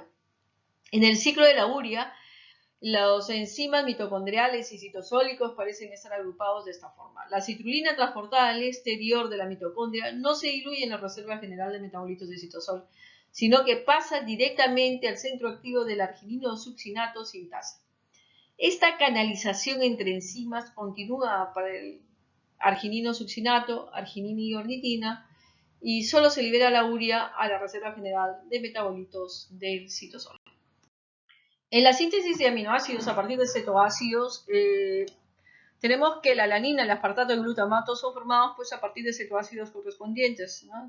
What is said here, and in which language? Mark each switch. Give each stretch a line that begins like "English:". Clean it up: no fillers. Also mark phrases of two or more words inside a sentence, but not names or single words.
Spanish: En el ciclo de la urea, los enzimas mitocondriales y citosólicos parecen estar agrupados de esta forma. La citrulina transportada al exterior de la mitocondria no se diluye en la reserva general de metabolitos de citosol, sino que pasa directamente al centro activo del arginino succinato sintasa. Esta canalización entre enzimas continúa para el arginino succinato, arginina y ornitina, y solo se libera la urea a la reserva general de metabolitos del citosol. En la síntesis de aminoácidos a partir de cetoácidos, tenemos que la alanina, el aspartato y el glutamato son formados pues, a partir de cetoácidos correspondientes, ¿no?